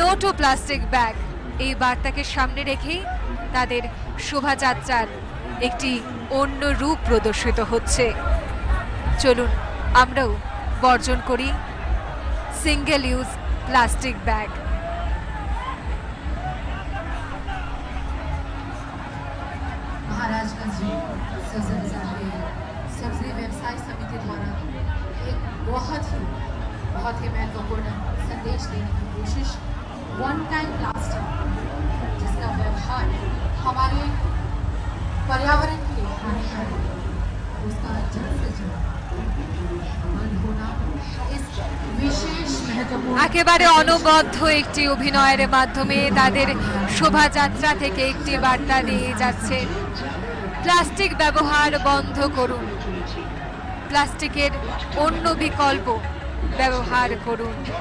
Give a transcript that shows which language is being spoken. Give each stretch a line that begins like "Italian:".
Bangla: No two plastic bag এই বার্তাকে সামনে রেখেই তাদের শোভাযাত্রার একটি অন্য রূপ প্রদর্শিত হচ্ছে। চলুন আমরাও বর্জন করি single use plastic bag.
Hindi: Maharajganj सब्जी बाजार के सब्जी व्यवसाय समिति द्वारा एक बहुत ही महत्वपूर्ण संदेश देने की कोशिश, वन टाइम प्लास्टिक जिसका व्यवहार हमारे पर्यावरण के लिए हानिकारक है, उसका जल्द से जल्द बंद होना इस विशेष महत्वपूर्ण
Bangla: একেবারে অনবদ্য একটি অভিনয়ের মাধ্যমে তাদের শোভাযাত্রা থেকে একটি বার্তা দিয়ে যাচ্ছে, প্লাস্টিক ব্যবহার বন্ধ করুন, প্লাস্টিকের অন্য বিকল্প ব্যবহার করুন।